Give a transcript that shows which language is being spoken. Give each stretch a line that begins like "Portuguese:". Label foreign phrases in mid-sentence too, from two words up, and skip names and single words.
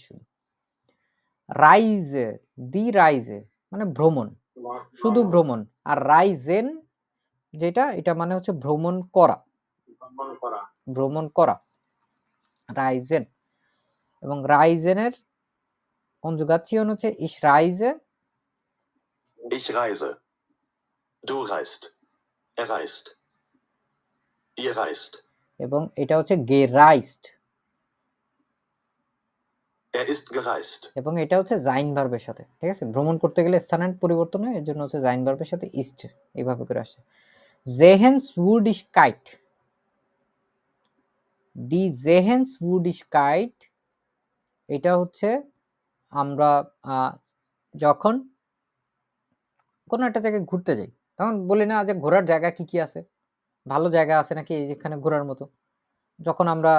German: Reise, die Reise
Bangla: মানে ভ্রমণ, শুধু ভ্রমণ। আর রাইজেন যেটা, এটা মানে হচ্ছে ভ্রমণ করা, ভ্রমণ করা, রাইজেন। এবং রাইজেনের কনজুগাচিয়ন হচ্ছে
German: ich reise, Ich reise. Du reist. Er reist. Ihr reist.
Bangla: এবং এটা হচ্ছে গেরাইজড,
German: Er ist gereist.
Bangla: এবং এটা হচ্ছে জাইন ভার্বের সাথে, ঠিক আছে? ভ্রমণ করতে গেলে স্থানের পরিবর্তন হয়, এর জন্য হচ্ছে জাইন ভার্বের সাথে ইস্ট, এইভাবে করে আসে।
German: Sehenswürdigkeit, die Sehenswürdigkeit,
Bangla: এটা হচ্ছে আমরা যখন কোনো একটা জায়গায় ঘুরতে যাই, তখন বলি না যে ঘোরার জায়গা কি কি আছে, ভালো জায়গা আছে নাকি যেখানে ঘোরার মতো।